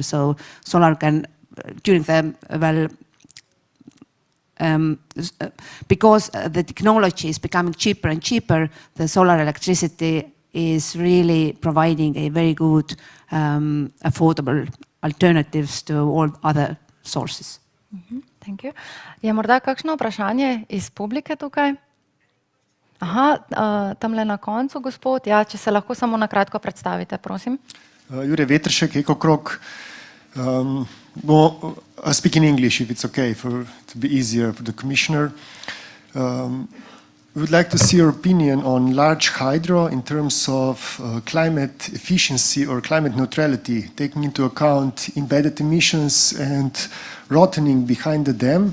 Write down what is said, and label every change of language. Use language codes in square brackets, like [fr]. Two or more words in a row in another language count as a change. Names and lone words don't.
[en] So solar can, during the, because the technology is becoming cheaper and cheaper, the solar electricity is really providing a very good affordable alternatives to all other sources. Thank you. [sl] Je morda kakšno vprašanje iz publike tukaj? Aha, tamle na koncu, gospod. Ja, če se lahko samo na kratko predstavite, prosim. Jure Vetršek, EcoCrog. [en] I'll speak in English if it's okay, to be easier for the commissioner. We would like to see your opinion on large hydro in terms of climate efficiency or climate neutrality, taking into account embedded emissions and rottening behind the dam.